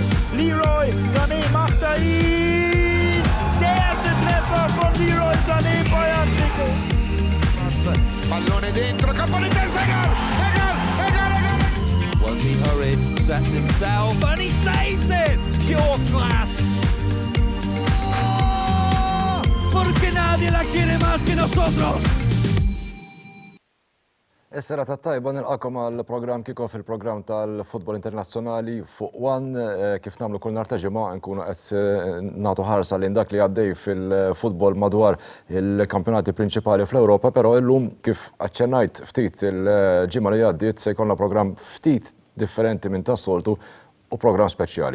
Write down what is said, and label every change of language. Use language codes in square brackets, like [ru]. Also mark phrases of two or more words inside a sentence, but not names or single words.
[de] Leroy Sané macht ihn. Der erste Treffer von Leroy Sané, Bayern Nico. [it] Pallone dentro, campo di testa, gol! [en] Was he hurried, sets himself, and he saves it! Pure class! [es] Oh, porque nadie la quiere más que nosotros! [mt] Is-sera tat-tajba nilqakom għall-programm kikoff il-programm tal-Futbol Internazzjonali fuq One kif nagħmlu kull nhar ta' ġimgħa nkunu qed nagħtu ħarsa lejn dak li għaddej fil-futbol madwar il-kampjonati prinċipali fl-Ewropa, però illum kif aċċennajt ftit il-ġimgħa li għaddiet se jkollna programm ftit differenti minn tas-soltu u programm speċjali.